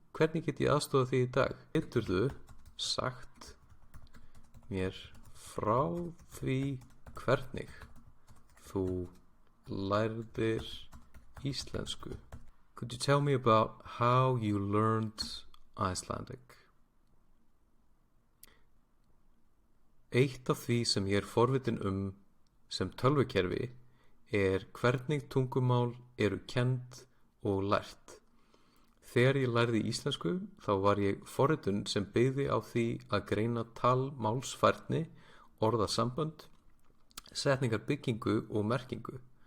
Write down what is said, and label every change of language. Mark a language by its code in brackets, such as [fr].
[is] Hvernig get ég aðstoða þig í dag? Geturðu sagt mér frá því hvernig þú lærðir íslensku? [en] Could you tell me about how you learned Icelandic? [is] Eitt af því sem ég forvitin sem tölvukerfi hvernig tungumál eru kennd og lært. Þegar ég lærði íslensku þá var ég forritun sem byggði á því að greina talmálsfærni, orðasambönd, setningarbyggingu og merkingu.